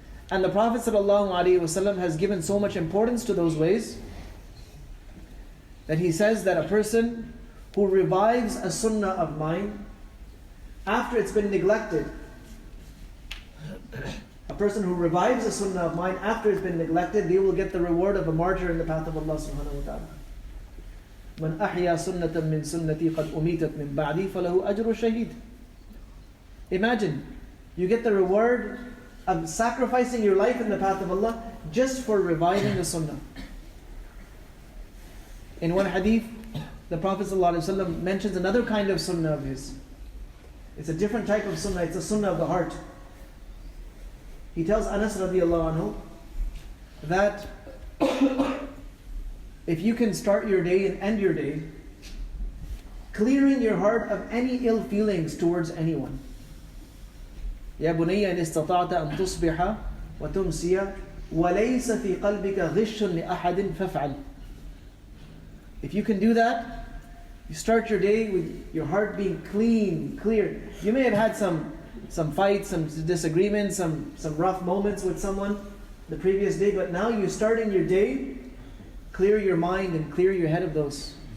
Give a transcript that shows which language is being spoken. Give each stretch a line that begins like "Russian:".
English: And the Prophet ﷺ has given so much importance to those ways that he says that a person who revives a sunnah of mine after it's been neglected, a person who revives a sunnah of mine after it's been neglected, they will get the reward of a martyr in the path of Allah subhanahu wa ta'ala.
Arabic: من أحيا سنة من سنتي قد أميتت من بعدي فله أجر الشهيد.
English: Imagine, you get the reward of sacrificing your life in the path of Allah just for reviving the sunnah. In one hadith, the Prophet ﷺ mentions another kind of sunnah of his. It's a different type of sunnah. It's a sunnah of the heart. He tells Anas radiallahu anhu that if you can start your day and end your day clearing your heart of any ill feelings towards anyone.
Arabic: يا بني إن استطعت أن تصبح وتمسي وليس في قلبك غش لأحد فافعل.
English: If you can do that, you start your day with your heart being clean, clear. You may have had some fights, some disagreements, some rough moments with someone the previous day, but now you're starting your day, clear your mind and clear your head of those.